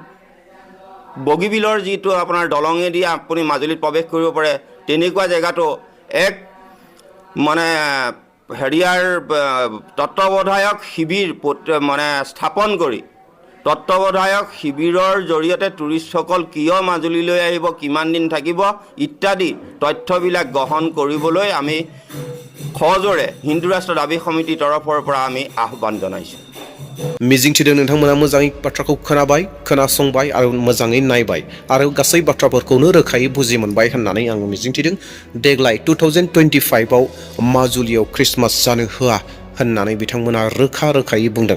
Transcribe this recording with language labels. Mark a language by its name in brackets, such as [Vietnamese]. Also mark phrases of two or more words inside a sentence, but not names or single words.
[Assamese] বগীবিলৰ যিটো আপোনাৰ দলঙেদি আপুনি মাজুলীত প্ৰৱেশ কৰিব পাৰে, তেনেকুৱা জেগাটো এক মানে হেৰিয়াৰ তত্ত্বাৱধায়ক শিবিৰ মানে স্থাপন কৰি তত্ত্বাৱধায়ক শিবিৰৰ জৰিয়তে টুৰিষ্টসকল কিয় মাজুলীলৈ আহিব, কিমান দিন থাকিব ইত্যাদি তথ্যবিলাক গ্ৰহণ কৰিবলৈ আমি সজোৰে হিন্দু ৰাষ্ট্ৰ দাবী সমিতিৰ তৰফৰ পৰা আমি আহ্বান জনাইছোঁ। [Bodo] मिजिंथिदों नोंथांमोना मोजाङै बाथ्राखौ खोनाबाय, खोनासंबाय आरो मोजाङै नायबाय आरो गासै बाथ्राफोरखौनो रोखायै बुजि मोनबाय होननानै आं मिजिंथिदों। देग्लाय 2025 आव माजुलियाव ख्रिस्टमास जानो होआ होननानै बिथांमोना रोखायै बुंदों।